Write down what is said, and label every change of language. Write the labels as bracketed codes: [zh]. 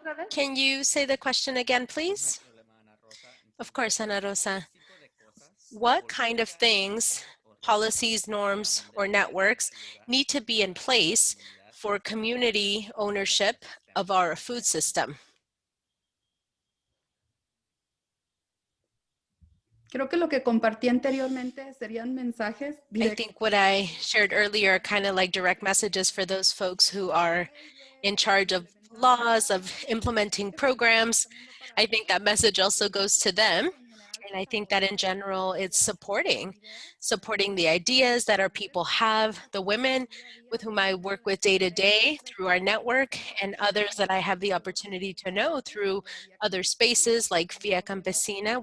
[en] Can you say the question again, please? Of course, Ana Rosa. What kind of things, policies, norms, or networks need to be in place for community ownership of our food system? [es] Creo que lo que compartí anteriormente serían mensajes [en] I [es] directos. [en] think what I shared earlier are kind of like direct messages for those folks who are in charge of laws, of implementing programs. I think that message also goes to them. And I think that in general, it's supporting the ideas that our people have, the women with whom I work with day to day through our network, and others that I have the opportunity to know through other spaces like Via Campesina.